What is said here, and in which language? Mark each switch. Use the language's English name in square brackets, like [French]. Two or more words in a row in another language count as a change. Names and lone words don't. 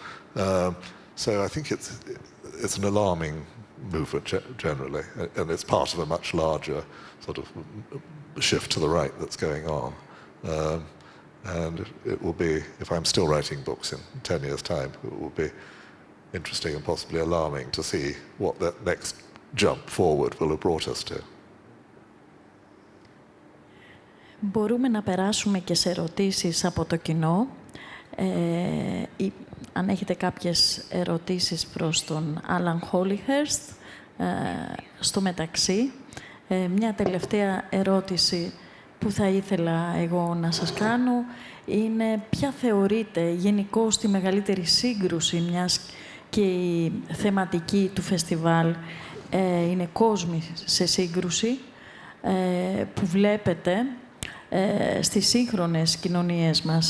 [English] So I think it's an alarming movement generally, and it's part of a much larger sort of shift to the right that's going on. And it will be, if I'm still writing books in 10 years' time, it will be interesting and possibly alarming to see what that next jump forward will have brought us to. [Greek] Μπορούμε να περάσουμε και σε ερωτήσεις από το κοινό. Αν έχετε κάποιες ερωτήσεις προς τον Άλαν Χόλινγκχερστ, στο μεταξύ, μια τελευταία ερώτηση που θα ήθελα εγώ να σας κάνω είναι ποια θεωρείτε γενικώς τη μεγαλύτερη σύγκρουση, μιας και η θεματική του φεστιβάλ είναι κόσμοι σε σύγκρουση, που βλέπετε στις σύγχρονες κοινωνίες μας.